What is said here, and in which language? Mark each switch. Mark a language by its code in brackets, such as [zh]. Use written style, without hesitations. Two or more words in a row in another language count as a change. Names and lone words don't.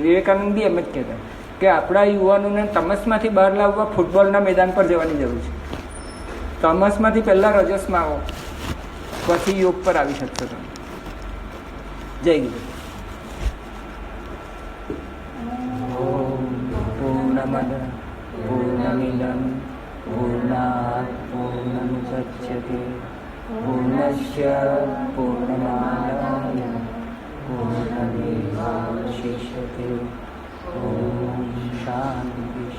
[gu] વિવેકાનંદ બી એમ જ કહેતા કે આપણા યુવાનોને તમસમાંથી બહાર લાવવા ફૂટબોલના મેદાન પર જવાની જરૂર છે. તમસમાંથી પહેલાં રજસમાં આવો, પછી યોગ પર આવી શકશો તમે. જય ગુરુ. [sa] પૂર્ણમદ पूर्णमद पूर्णमिदं पूर्णात् पूर्णमुदच्यते पूर्णस्य पूर्णमादाय पूर्णमेवावशिष्यते। ॐ शान्ति